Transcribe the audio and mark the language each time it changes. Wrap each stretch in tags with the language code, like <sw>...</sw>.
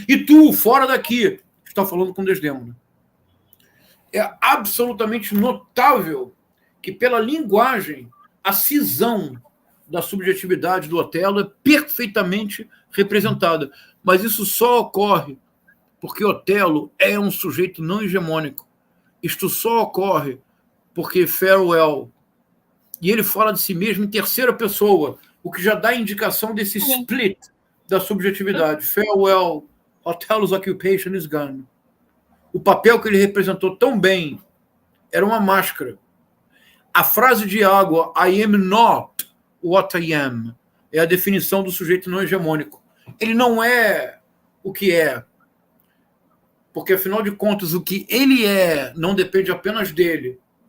<pt>E tu, fora daqui, está falando com Desdémona. É absolutamente notável que, pela linguagem, a cisão da subjetividade do Otelo é perfeitamente representada. Mas isso só ocorre porque Otelo é um sujeito não hegemônico. Isto só ocorre porque Farewell, e ele fala de si mesmo em terceira pessoa, o que já dá indicação desse split da subjetividade.</pt> <en>Farewell, Othello's occupation is gone.</en> <pt>O papel que ele representou tão bem era uma máscara. A frase de água,</pt> <en>I am not what I am,</en> <pt>é a definição do sujeito não hegemônico. Ele não é o que é, porque, afinal de contas, o que ele é não depende apenas dele.</pt>